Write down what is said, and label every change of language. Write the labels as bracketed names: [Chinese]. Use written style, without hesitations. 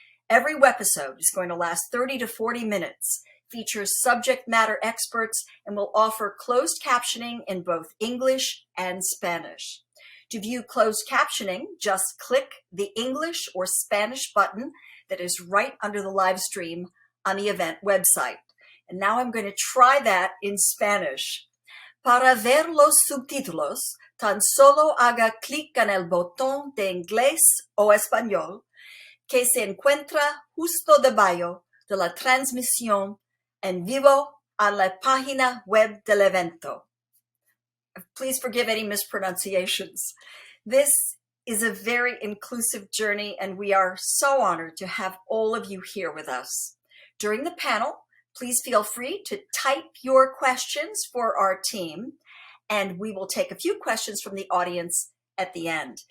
[English] Every webisode is going to last 30 to 40 minutes, features subject matter experts, and will offer closed captioning in both English and Spanish. To view closed captioning, just click the English or Spanish button that is right under the live stream on the event website. And now I'm going to try that in Spanish. [Spanish] Para ver los subtítulos, tan solo haga clic en el botón de inglés o español que se encuentra justo debajo de la transmisión en vivo a la página web del evento. [English] Please forgive any mispronunciations. This is a very inclusive journey, and we are so honored to have all of you here with us. During the panel, please feel free to type your questions for our team, and we will take a few questions from the audience at the end.